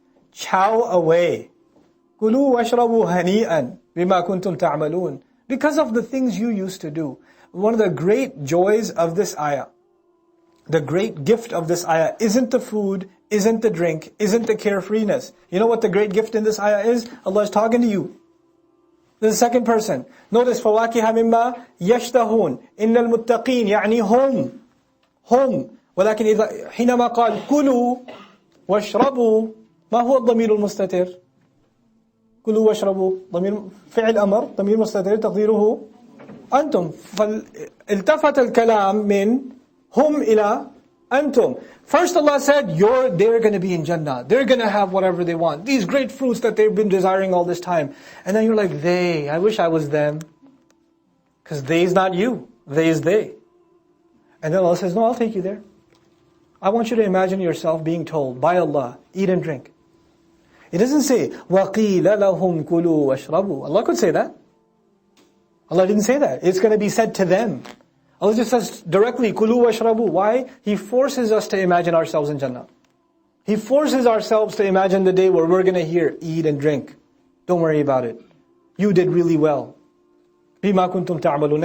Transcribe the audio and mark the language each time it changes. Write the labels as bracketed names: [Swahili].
[English] Chow away. [Arabic] Kulu washrabu hani'an bima kuntum ta'malun. [English] Because of the things you used to do. One of the great joys of this ayah, the great gift of this ayah, isn't the food, isn't the drink, isn't the carefreeness. You know what the great gift in this ayah is? Allah is talking to you. The second person. Notice, [Arabic] فَوَاكِهَ مِمَّا يَشْتَهُونَ إِنَّ الْمُتَّقِينَ يعني هم. ولكن إذا حينما قال كلوا واشربوا ما هو الضمير المستتر؟ كلوا واشربوا ضمير فعل أمر ضمير مستتر تقديره أنتم. فالتفت الكلام من هم إلى أنتم. [English] First Allah said, they're going to be in Jannah. They're going to have whatever they want. These great fruits that they've been desiring all this time. And then you're like, I wish I was them. Because they is not you. They is they. And then Allah says, no, I'll take you there. I want you to imagine yourself being told by Allah, eat and drink. It doesn't say, [Arabic] وَقِيلَ لَهُمْ كُلُوا وَاشْرَبُوا. [English] Allah could say that. Allah didn't say that. It's going to be said to them. Allah just says directly, [Arabic] كُلُوا وَاشْرَبُوا. [English] Why? He forces us to imagine ourselves in Jannah. He forces ourselves to imagine the day where we're going to hear, eat and drink. Don't worry about it. You did really well. [Arabic] بِمَا كُنْتُمْ تَعْمَلُونَ.